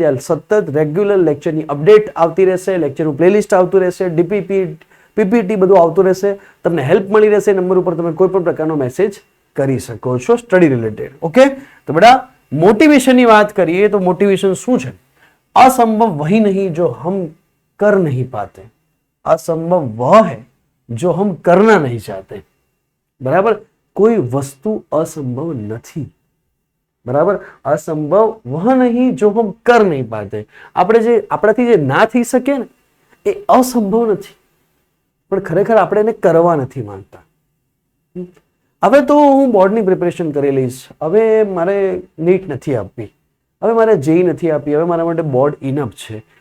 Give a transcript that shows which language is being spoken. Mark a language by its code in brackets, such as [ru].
[gu] ત્યાં સતત regular લેક્ચરની update આવતી રહેશે, લેક્ચરનું પ્લેલિસ્ટ આવતું રહેશે, ડીપીપી પીપીટી બધું આવતું રહેશે, તમને હેલ્પ મળી રહેશે. નંબર ઉપર તમે કોઈ પણ પ્રકારનો મેસેજ કરી શકો છો સ્ટડી રિલેટેડ. ઓકે, તો બેટા મોટિવેશનની વાત કરીએ તો મોટિવેશન શું છે? [hi] असंभव वही नहीं जो हम कर नहीं पाते, असंभव वह है जो हम करना नहीं चाहते, बराबर? कोई वस्तु असंभव [gu] નથી, બરાબર? [hi] असंभव वह नहीं जो हम कर नहीं पाते. [gu] આપણે જે આપણાથી જે ના થઈ શકે ને એ અસંભવ નથી, પણ ખરેખર આપણે એને કરવા નથી માંગતા. હવે તો હું બોર્ડની પ્રિપેરેશન કરી લઈશ, હવે મારે નીટ નથી આપવી, હવે મારે જેઈ નથી આપી, હવે મારા માટે બોર્ડ ઇનફ છે.